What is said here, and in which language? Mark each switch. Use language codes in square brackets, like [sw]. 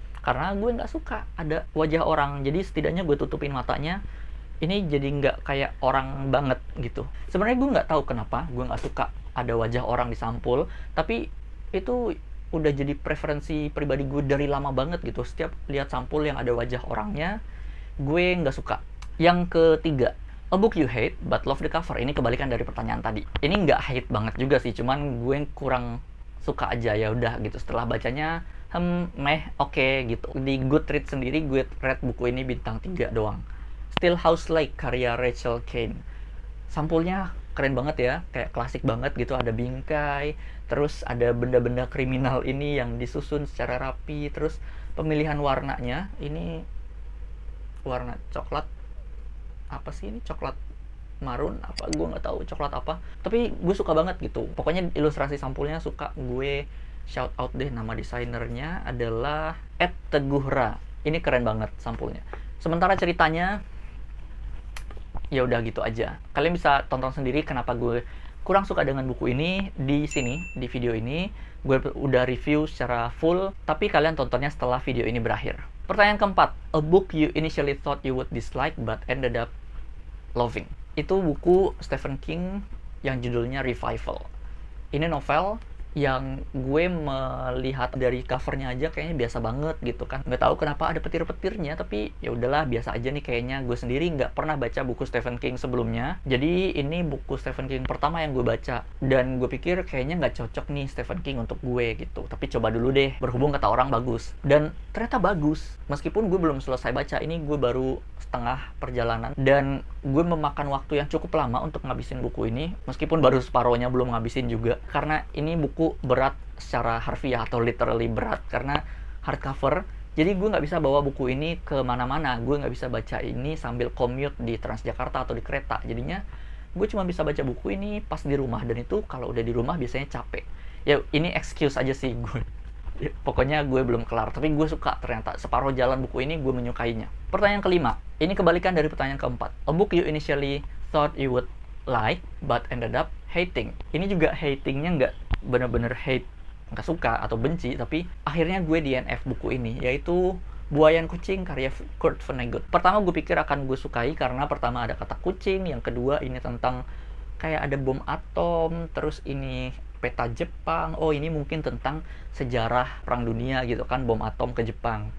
[id] Karena gue nggak suka ada wajah orang, jadi setidaknya gue tutupin matanya. Ini jadi nggak kayak orang banget gitu. Sebenarnya gue nggak tahu kenapa gue nggak suka ada wajah orang di sampul, tapi itu udah jadi preferensi pribadi gue dari lama banget gitu. Setiap lihat sampul yang ada wajah orangnya, gue nggak suka. Yang ketiga, [en] a book you hate but love the cover. [id] Ini kebalikan dari pertanyaan tadi. Ini nggak hate banget juga sih, cuman gue kurang suka aja, ya udah gitu. Setelah bacanya oke gitu. Di Goodreads sendiri gue rate buku ini bintang 3 doang. Still House Lake karya Rachel Kane. Sampulnya keren banget ya, kayak klasik banget gitu, ada bingkai, terus ada benda-benda kriminal ini yang disusun secara rapi, terus pemilihan warnanya, ini warna coklat, apa sih ini, coklat marun apa, gue nggak tahu coklat apa, tapi gue suka banget gitu. Pokoknya ilustrasi sampulnya suka, gue shout out deh, nama desainernya adalah Ed Teguhra. Ini keren banget sampulnya. Sementara ceritanya ya udah gitu aja. Kalian bisa tonton sendiri kenapa gue kurang suka dengan buku ini di sini, di video ini. Gue udah review secara full, tapi kalian tontonnya setelah video ini berakhir. Pertanyaan keempat, [en] a book you initially thought you would dislike but ended up loving. [id] Itu buku Stephen King yang judulnya Revival. Ini novel yang gue melihat dari covernya aja kayaknya biasa banget gitu kan. Nggak tahu kenapa ada petir-petirnya, tapi ya udahlah biasa aja nih kayaknya. Gue sendiri nggak pernah baca buku Stephen King sebelumnya. Jadi ini buku Stephen King pertama yang gue baca. Dan gue pikir kayaknya nggak cocok nih Stephen King untuk gue gitu. Tapi coba dulu deh, berhubung kata orang bagus. Dan ternyata bagus. Meskipun gue belum selesai baca, ini gue baru setengah perjalanan. Dan gue memakan waktu yang cukup lama untuk ngabisin buku ini. Meskipun baru separohnya belum ngabisin juga. Karena ini buku berat secara harfiah atau literally berat karena hardcover. Jadi gue nggak bisa bawa buku ini ke mana-mana. Gue nggak bisa baca ini sambil commute di Transjakarta atau di kereta. Jadinya gue cuma bisa baca buku ini pas di rumah. Dan itu kalau udah di rumah biasanya capek. Ya ini excuse aja sih gue. Ya, pokoknya gue belum kelar. Tapi gue suka ternyata. Separuh jalan buku ini gue menyukainya. Pertanyaan kelima. Ini kebalikan dari pertanyaan keempat. [en] A book you initially thought you would like but ended up hating. [id] Ini juga hatingnya nggak bener-bener hate, nggak suka atau benci, tapi akhirnya gue DNF buku ini, yaitu Buayan Kucing karya Kurt Vonnegut. Pertama gue pikir akan gue sukai karena pertama ada kata kucing, yang kedua ini tentang kayak ada bom atom, terus ini peta Jepang, oh ini mungkin tentang sejarah perang dunia gitu kan, bom atom ke Jepang.